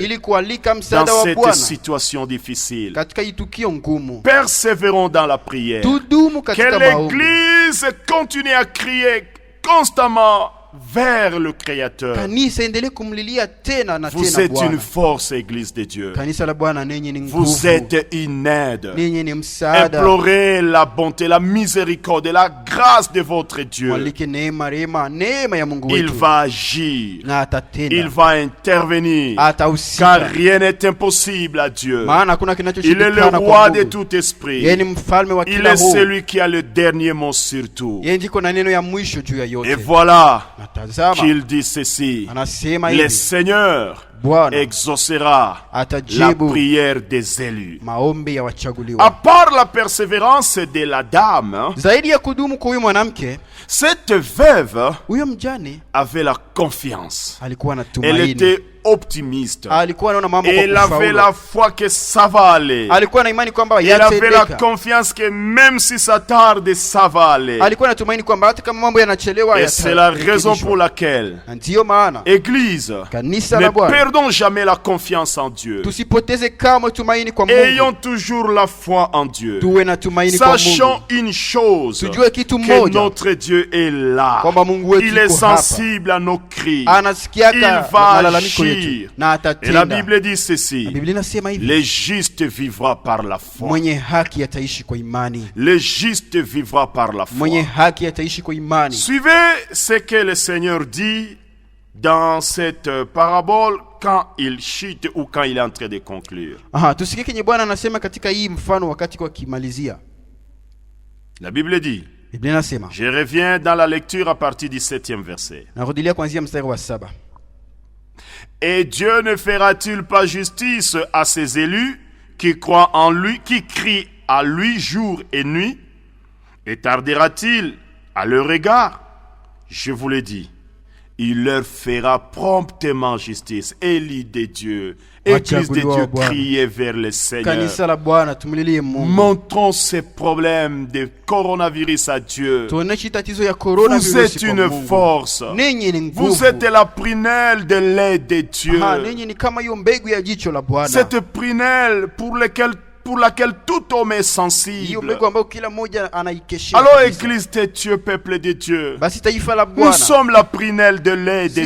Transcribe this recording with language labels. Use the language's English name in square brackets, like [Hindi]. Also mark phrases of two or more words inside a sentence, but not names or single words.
[Swahili] ili kualika [French] dans [Swahili] msaada wa [French] cette [Swahili] Bwana [French] situation difficile. [Swahili] katika hii tukio ngumu. [French] Persévérons dans la prière. [Swahili] Tudumu [French] Que [Swahili] katika maombi, [French] l'Église continue à crier constamment vers le Créateur. [Swahili] kanisa endelee kumlilia tena na [French] Vous [Swahili] tena [French] êtes une [Swahili] Bwana. [French] force, Église de Dieu. [Swahili] Kanisa la Bwana, ninyi ni [French] Vous [Swahili] nguvu, [French] êtes une aide. [Swahili] ninyi ni msaada. [French] Implorez la bonté, la miséricorde et la grâce de votre Dieu. [Swahili] Mwalike neema, rehema, neema ya Mungu [French] Il [Swahili] wetu, [French] va agir. [Swahili] na atatenda, [French] Il va intervenir. Car [Swahili] atahusika, [French] rien n'est impossible à Dieu. [Swahili] maana hakuna [French] Il est le [Swahili] kinachoshindikana [French] roi [Swahili] kwa [French] de [Swahili] Mungu. [French] tout esprit. [Swahili] Yeye ni mfalme wa [French] Il [Swahili] kila [French] est [Swahili] roho, [French] celui qui a le dernier mot sur tout. [Swahili] yeye ndiko na neno ya mwisho juu ya [French] Et [Swahili] yote. [French] voilà [Swahili] Na tazama, [French] qu'il dit ceci. [Swahili] anasema [French] Le [Swahili] hivi, [French] Seigneur [Swahili] Bwana [French] exaucera la [Swahili] atajibu [French] prière des élus. [Swahili] maombi ya [French] À [Swahili] wachaguliwa. [French] part la persévérance de la dame, [Swahili] Zaidi ya kudumu kwa huyu mwanamke, [French] cette veuve [Swahili] huyo mjane [French] avait la confiance. [Swahili] alikuwa na [French] Elle [Swahili] tumaini, [French] était optimiste. [Swahili] alikuwa anaona mambo [French] Elle [Swahili] kwa [French] avait la [Swahili] kufaulu, [French] foi que ça va aller. [Swahili] alikuwa na imani kwamba [French] Elle avait la [Swahili] yatatendeka, [French] confiance que même si ça tarde, ça va aller. [Swahili] alikuwa na tumaini kwamba hata kama mambo yanachelewa [French] Et c'est la raison pour laquelle, [Swahili] Na ndiyo maana [French] Église, [Swahili] kanisa [French] ne [Swahili] la Bwana, [French] perdons jamais la confiance en Dieu. [Swahili] tusipoteze kamwe tumaini kwa [French] Ayons [Swahili] Mungu, [French] toujours la foi en Dieu. [Swahili] tuwe na tumaini kwa [French] Sachons [Swahili] Mungu, [French] une chose, [Swahili] tujue kitu [French] que [Swahili] moja, [French] notre Dieu est là. [Swahili] kwamba Mungu wetu [French] Il est [Swahili] yuko hapa, [French] sensible à nos cris. Il [Swahili] anasikiaka [French] va [Swahili] malalamiko [French] agir accomplir. [Swahili] na [French] Et la [Swahili] atatenda. [French] Bible dit [Swahili] Na [French] ceci. [Swahili] Biblia inasema hivi, [French] Le juste vivra par la foi. [Swahili] mwenye haki ataishi kwa imani. [French] Le juste vivra par la [Swahili] Mwenye [French] foi. [Swahili] haki ataishi kwa imani. [French] Suivez ce que le Seigneur dit dans cette parabole quand il chute ou quand il est en train de conclure. [Swahili] Aha, tusikie kenye Bwana anasema katika hii mfano wakati kwa kimalizia. [French] La Bible dit, [Swahili] Biblia inasema, [French] je reviens dans la lecture à partir du 7e verset. [Swahili] narudilia kuanzia mstari wa 7. [French] Et Dieu ne fera-t-il pas justice à ses élus qui croient en lui, qui crient à lui jour et nuit? Et tardera-t-il à leur égard? Je vous l'ai dit, il leur fera promptement justice. Élie de Dieu, Église de Dieu, criez vers le Seigneur. [Swahili] Kanisa la Bwana tumlilie Mungu. [French] Montrons ces problèmes de coronavirus à Dieu. [Swahili] Tuoneshe tatizo ya corona [French] Vous êtes une force. [Swahili] Ninyi ni nguvu. [French] Vous êtes la prunelle de lait de Dieu. [Swahili] Ninyi ni kama hiyo mbegu ya jicho la Bwana. [French] Cette prunelle pour laquelle tout homme est [Swahili] Hiyo [French] sensible. [Swahili] mbegu ambayo kila mmoja anaikeshea. [French] Alors, [Swahili] kabisa. [French] Église de Dieu, peuple de Dieu, [Swahili] Basi taifa la [French] nous [Swahili] Bwana. [French] sommes la prunelle de lait de